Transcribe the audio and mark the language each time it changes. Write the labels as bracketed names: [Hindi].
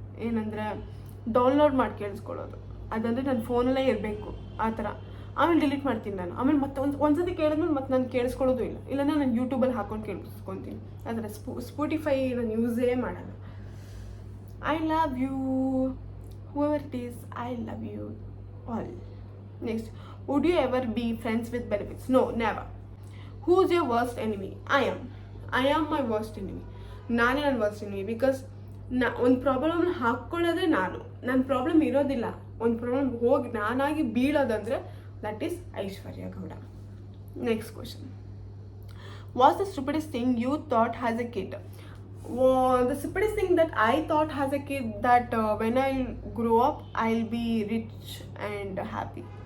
[Kannada] ಏನಂದರೆ ಡೌನ್ಲೋಡ್ ಮಾಡಿ ಕೇಳಿಸ್ಕೊಳ್ಳೋದು, ಅದಂದರೆ ನನ್ನ ಫೋನಲ್ಲೇ ಇರಬೇಕು ಆ ಥರ. ಆಮೇಲೆ ಡಿಲೀಟ್ ಮಾಡ್ತೀನಿ ನಾನು. ಆಮೇಲೆ ಮತ್ತೆ ಒಂದ್ಸತಿ ಕೇಳಿದ್ಮೇಲೆ ಮತ್ತೆ ನಾನು ಕೇಳಿಸ್ಕೊಳ್ಳೋದು ಇಲ್ಲಾಂದರೆ ನಾನು ಯೂಟ್ಯೂಬಲ್ಲಿ ಹಾಕ್ಕೊಂಡು ಕೇಳಿಸ್ಕೊತೀನಿ. ಆದರೆ ಸ್ಪೋಟಿಫೈ ನಾನು ಯೂಸೇ ಮಾಡಲ್ಲ. [English] I love you whoever it is, I love you all. Next, would you ever be friends with benefits? No, never. Whose your worst enemy? I am my worst enemy. [Kannada] ನಾನೇ ನನ್ನ ವರ್ಸ್ಟ್ ಎನಿಮಿ. ಬಿಕಾಸ್ ಒಂದು ಪ್ರಾಬ್ಲಮ್ನ ಹಾಕ್ಕೊಳ್ಳೋದೇ ನಾನು. ನನ್ನ problem ಇರೋದಿಲ್ಲ. ಒಂದು problem ಹೋಗಿ ನಾನಾಗಿ ಬೀಳೋದಂದರೆ [English] that is [Kannada] Aishwarya Gowda. [English] Next question. What's the stupidest thing you thought as a kid? The stupidest thing that I thought as a kid, that when I grow up I'll be rich and happy.